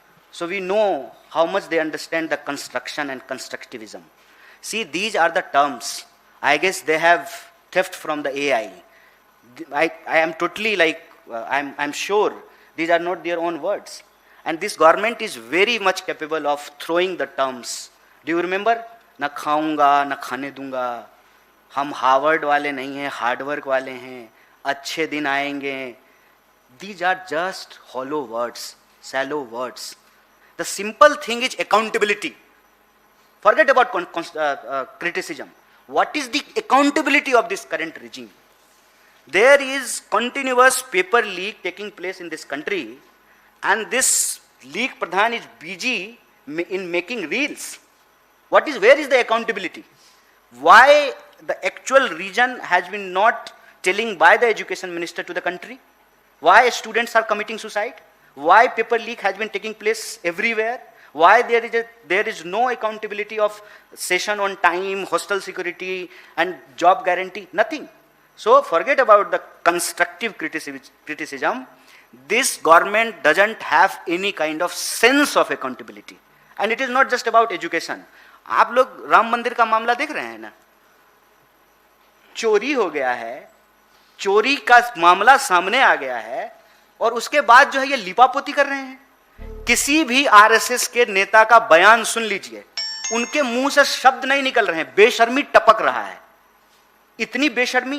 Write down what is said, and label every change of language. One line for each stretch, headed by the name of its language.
English: So we know how much they understand the construction and constructivism. See, these are the terms. I guess they have theft from the AI. I am totally like I'm sure these are not their own words. And this government is very much capable of throwing the terms. Do you remember?
Hindi: ना खाऊंगा ना खाने दूंगा, हम Harvard वाले नहीं हैं, hard work वाले हैं, अच्छे दिन आएंगे.
English: These are just hollow words, shallow words. The simple thing is accountability. Forget about criticism. What is the accountability of this current regime? There is continuous paper leak taking place in this country, and this leak Pradhan is busy in making reels. Where is the accountability? Why the actual reason has been not telling by the education minister to the country? Why students are committing suicide? Why paper leak has been taking place everywhere? Why there is no accountability of session on time, hostel security and job guarantee? Nothing. So forget about the constructive criticism. This government doesn't have any kind of sense of accountability. And it is not just about education.
Hindi: आप लोग राम मंदिर का मामला देख रहे हैं ना, चोरी हो गया है, चोरी का मामला सामने आ गया है और उसके बाद जो है ये लिपापोती कर रहे हैं. किसी भी आरएसएस के नेता का बयान सुन लीजिए, उनके मुंह से शब्द नहीं निकल रहे हैं, बेशर्मी टपक रहा है. इतनी बेशर्मी.